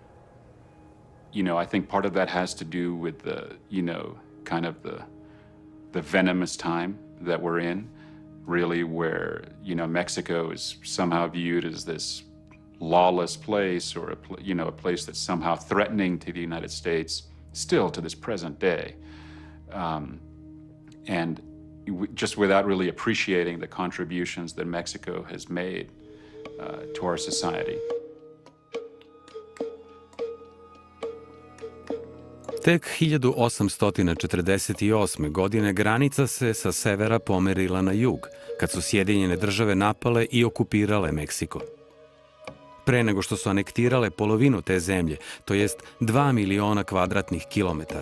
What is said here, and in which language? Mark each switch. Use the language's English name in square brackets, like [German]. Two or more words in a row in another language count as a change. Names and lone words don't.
[English] I think part of that has to do with kind of the venomous time that we're in, really, where, Mexico is somehow viewed as this lawless place, or a place that's somehow threatening to the United States still to this present day. And just without really appreciating the contributions that Mexico has made to our society. [Serbian] Tek 1848. godine granica se sa severa pomerila na jug, kad su Sjedinjene države napale i okupirale Meksiko. Pre nego što su anektirale polovinu te zemlje, to jest 2 miliona kvadratnih kilometara.